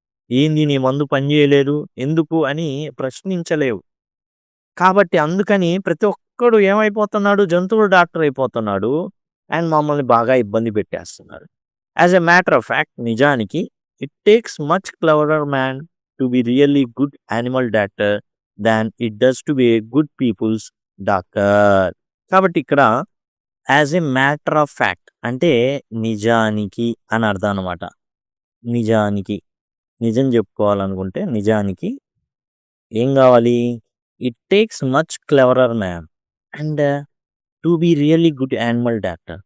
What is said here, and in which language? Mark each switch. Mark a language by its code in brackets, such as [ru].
[te] ఏంది నీ మందు పని చేయలేదు ఎందుకు అని ప్రశ్నించలేవు. కాబట్టి అందుకని ప్రతి ఒక్కడు ఏమైపోతున్నాడు? జంతువుల డాక్టర్ అయిపోతున్నాడు. అండ్ మమ్మల్ని బాగా ఇబ్బంది పెట్టేస్తున్నారు. [en] As a matter of fact నిజానికి it takes much cleverer man to be really good animal doctor than it does to be a good people's doctor. [te] కాబట్టి ఇక్కడ as a matter of fact అంటే నిజానికి అని అర్థం అనమాట. నిజం చెప్పుకోవాలనుకుంటే నిజానికి ఏం కావాలి? [en] It takes much cleverer man and to be really good animal doctor.